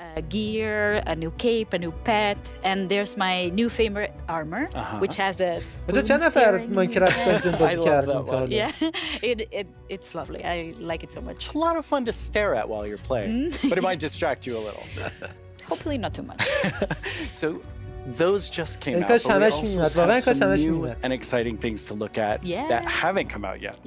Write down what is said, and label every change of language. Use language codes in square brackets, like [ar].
[en] Gear, a new cape, a new pet, and there's my new favorite armor, which has a spoon. [fa] چند نفر ماینکرافت دانجن بازی کردن تا حالا؟ [en] Yeah, it's lovely. I like it so much. It's a lot of fun to stare at while you're playing, but it might distract you a little. Hopefully not too much. So those just came out, but we also have some new and exciting things to look at that haven't come out yet.